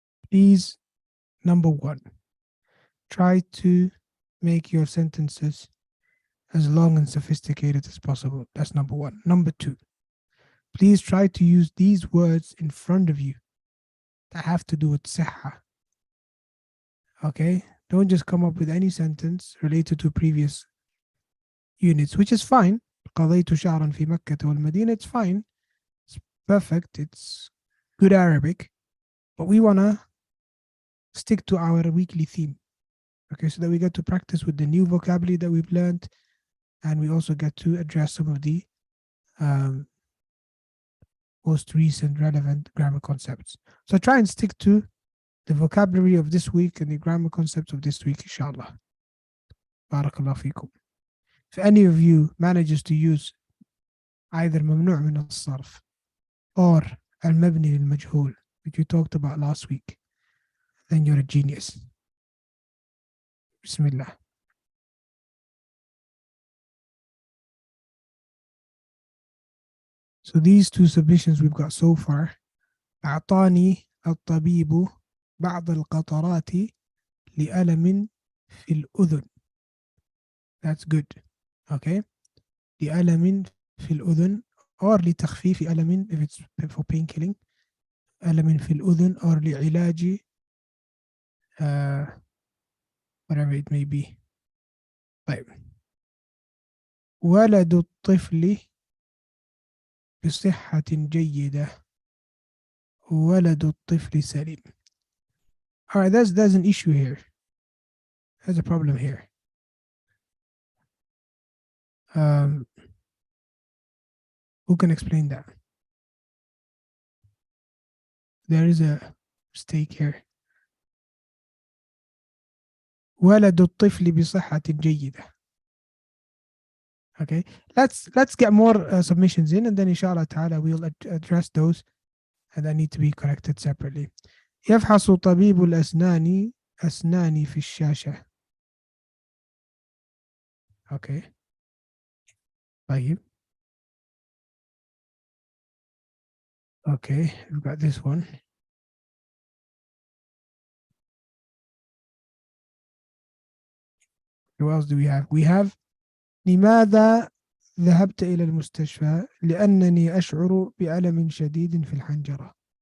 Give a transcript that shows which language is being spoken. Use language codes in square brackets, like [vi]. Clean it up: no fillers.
[en] Please, number 1, try to make your sentences as long and sophisticated as possible. That's number 1. Number 2, please try to use these words in front of you that have to do with sihha. Okay? Don't just come up with any sentence related to previous units, which is fine. [ar] قضيت شهرا في مكة والمدينة. [en] It's fine. It's perfect. It's good Arabic. But we want to stick to our weekly theme. Okay, so that we get to practice with the new vocabulary that we've learned, and we also get to address some of the most recent relevant grammar concepts. So try and stick to the vocabulary of this week and the grammar concepts of this week, inshallah. Barakallah fikum. If any of you manages to use either ممنوع من الصرف or المبني للمجهول, which we talked about last week, then you're a genius. Bismillah. So these 2 submissions we've got so far. [ar] أعطاني الطبيب بعض القطرات لألم في الأذن. [en] That's good. Okay. [ar] لألم في الأذن [en] or [ar] لتخفيف ألم [en] if it's for painkilling. [ar] ألم في الأذن [en] or [ar] لعلاج [en] whatever it may be. [ar] طيب. ولد الطفل بصحة جيدة. ولد الطفل سليم. [en] All right, there's an issue here. There's a problem here. Who can explain that? There is a mistake here. [ar] ولد الطفل بصحة جيدة. [en] Okay, let's get more submissions in, and then inshallah ta'ala we'll address those, and that need to be corrected separately. [ar] يفحص طبيب الأسنان أسناني في الشاشة. [en] Okay. طيب. Okay, we've got this one. Who else do we have? We have لماذا [ar] ذهبت إلى المستشفى لأنني أشعر بألم شديد في الحنجرة.